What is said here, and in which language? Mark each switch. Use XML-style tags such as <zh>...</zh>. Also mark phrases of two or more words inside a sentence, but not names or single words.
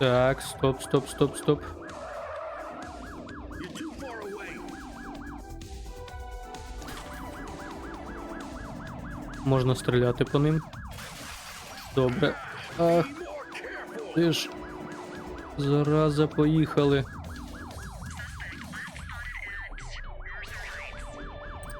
<uk>Так, стоп.</uk> <en>You're too far away.</en> <uk>Можна стріляти по ним. Добре. Ах, ти ж. Зараза, поїхали.</uk>